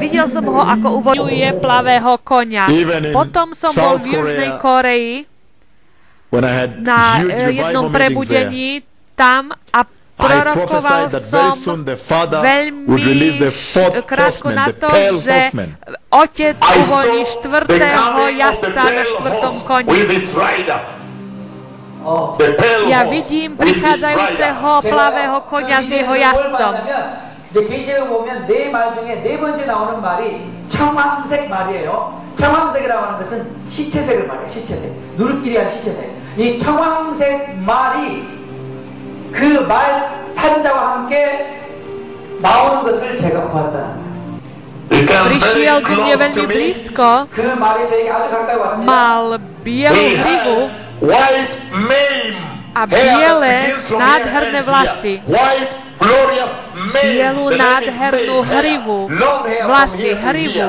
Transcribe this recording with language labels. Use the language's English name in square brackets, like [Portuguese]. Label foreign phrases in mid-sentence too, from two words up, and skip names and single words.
[Slovak] Videl som ho, ako uvoľňuje plavého koňa. Potom som bol v Južnej Koreji na jednom prebudení tam a prorokoval som veľmi krátko na to, že otec uvoľní štvrtého jazdca na štvrtom koni. Ja vidím prichádzajúceho plavého koňa s jeho jazdcom. [Korean] 이제 계시록에 보면 네 말 중에 네 번째 나오는 말이 청황색 말이에요. 청황색이라고 하는 것은 시체색을 말해요. 시체색. 누르끼리한 시체색. 이 청황색 말이 그 말 탄자와 함께 나오는 것을 제가 보았다는 거예요. [Slovak] Prišiel ku mne veľmi blízko, mal bielu hrivu a biele nádherné vlasy. Bielu nádhernú hrivu, vlasy, hrivu.